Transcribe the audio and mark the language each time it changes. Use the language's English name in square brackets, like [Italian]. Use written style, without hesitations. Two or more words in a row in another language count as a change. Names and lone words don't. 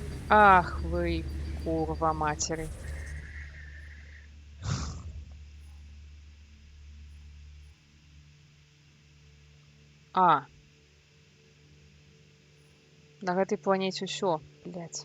[Russian] Ах вы, курва матери. А. [Belarusian] На гэтай планеце ўсё, [Russian] блядь.